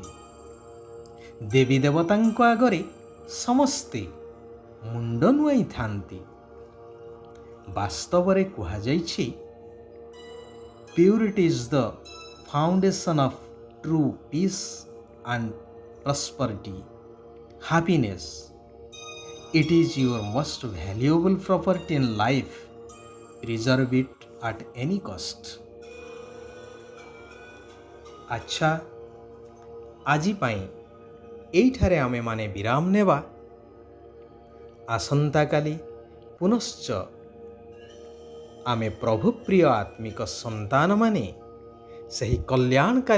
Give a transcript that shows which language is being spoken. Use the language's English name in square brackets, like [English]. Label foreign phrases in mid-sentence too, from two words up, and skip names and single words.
[Odia] ଦେବୀ ଦେବତାଙ୍କ ଆଗରେ ସମସ୍ତେ ମୁଣ୍ଡ ନୁଆଇଥାନ୍ତି। ବାସ୍ତବରେ କୁହାଯାଇଛି, [English] purity is the foundation of true peace and prosperity. ହାପିନେସ୍, it is your most valuable property in life. Preserve it at any cost. [Odia] ଆଚ୍ଛା, ଆଜି ପାଇଁ ଏଇଠାରେ ଆମେମାନେ ବିରାମ ନେବା। ଆସନ୍ତାକାଲି ପୁନଶ୍ଚ ଆମେ ପ୍ରଭୁପ୍ରିୟ ଆତ୍ମିକ ସନ୍ତାନମାନେ ସେହି କଲ୍ୟାଣକାରୀ